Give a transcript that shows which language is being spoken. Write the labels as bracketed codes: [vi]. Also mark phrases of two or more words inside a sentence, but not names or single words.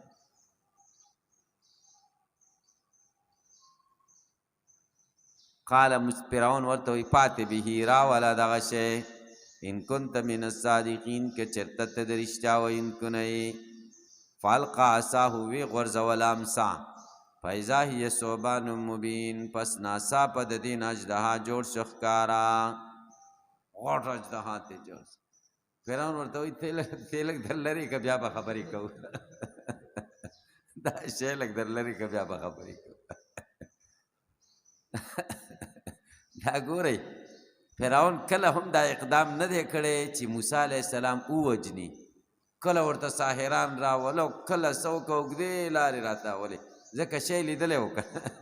[ar] قال فرعون [ps] ورته وایي پاتې به راوله دغه شی [ar] ان كنت من الصادقین [ps] که چېرته ته د رښتیا ویونکو نه یې [ar] فالقا عصاه [ps] وی غورځوله امسا [ar] فاذا هي ثعبان مبین [ps] پس ناڅاپه د دې نه اژدها جوړ شو ښکاره غټ اژدها ته جوړ فرعون ورته وایي ته لږ در لرې که بیا به خبرې کوو دا شی لږ در لرې که بیا به خبرې کوو دا ګورئ فرعون کله هم دا اقدام نه دی کړی چې موسی [ar] علیه السلام [ps] ووجني کله ورته ساحران راوله کله څه وکړه اوږدې لارې راته اولې ځکه شی لیدلی و که